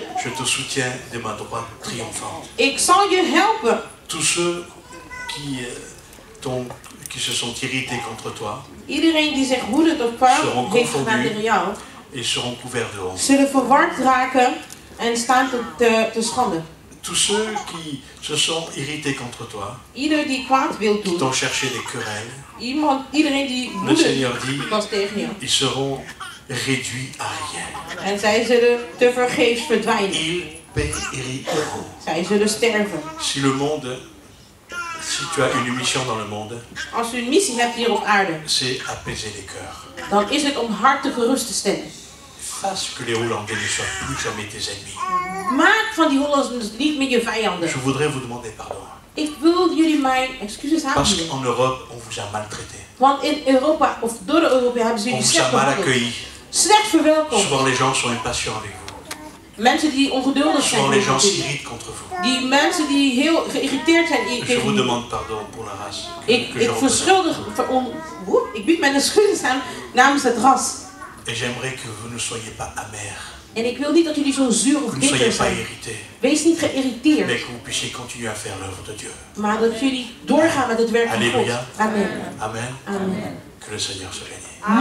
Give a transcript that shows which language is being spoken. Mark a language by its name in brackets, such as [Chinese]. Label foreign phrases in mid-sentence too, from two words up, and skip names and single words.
[French] Je te soutiens de ma droite triomphante. [Dutch] Ik zal je helpen. [French] Tous ceux qui se sont irrités contre toi, [Dutch] iedereen die zich woedend of kwaad heeft gedaan tegen jou, [French] et seront couverts de honte. [Dutch] Zullen verward raken en staan te schande. [French] Tous ceux qui se sont irrités contre toi, [Dutch] ieder die kwaad wil doen, [French] qui t'ont cherché des querelles, [Dutch] iedereen die woedend was tegen jou, [French] ils seront réduits à rien. [Dutch] En zij zullen te vergeefs verdwijnen. [French] Ils périront. [Dutch] Zij zullen sterven. [French] Si le monde, si tu as une mission dans le monde, [Dutch] als u een missie hebt hier op aarde, [French] c'est apaiser les cœurs. [Dutch] Dan is het om harten gerust te stellen. [French] Fasse que les Hollandais ne soient plus jamais tes ennemis. [Dutch] Maak van die Hollanders niet meer je vijanden. [French] Je voudrais vous demander pardon. [Dutch] Ik wil jullie mijn excuses aanbieden. [French] Parce qu'en Europe, on vous a maltraité. [Dutch] Want in Europa, of door de Europese hebben ze jullie slecht behandeld. Slecht verwelkomd. [French] Souvent les gens sont impatients avec vous. [Dutch] Mensen die ongeduldig zijn. [French] Souvent les gens s'irritent contre vous. [Dutch] Die mensen die heel geïrriteerd zijn. [French] Je vous demande pardon pour la race. [Dutch] Ik bied mijn excuses aan namens het ras. [French] Et j'aimerais que vous ne soyez pas amers. [Dutch] En ik wil niet dat jullie zo zuur of bitter zijn. Wees niet geïrriteerd. [French] Mais que vous puissiez continuer à faire l'œuvre de Dieu. [Dutch] Maar dat jullie doorgaan met het werk van God. [French] Amen. [Dutch] Amen. [French] Amen. Que le Seigneur se bénisse.